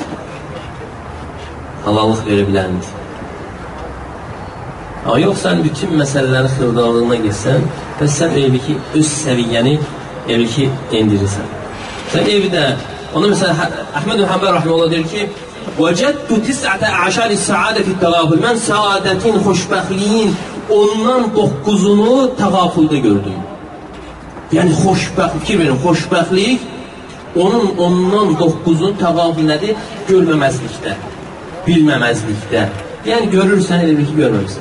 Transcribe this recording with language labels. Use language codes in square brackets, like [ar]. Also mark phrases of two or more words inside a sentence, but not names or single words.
[az] Halallıq verə biləndir. Amma yox, sən bütün məsələlərin xırdalığına geçsən və sən elə ki, öz səviyyəni elə ki, endirirsən. Sən evdə, ona məsələn, Əhməd Həmbər Rahimullah deyir ki, [ar] وَجَدْتُ تِسْعَةَ عَشَرِ السَّعَادَةِ التَّغَافُلِ [az] Mən səadətin, xoşbəxtliyin ondan 9'unu təğafulda gördüm. Yəni, fikir verin, xoşbəxtlik ondan 9'un təğaful nədir? Görməməzlikdə, bilməməzlikdə. Yəni, görürsən, elə ki, görməmişsən.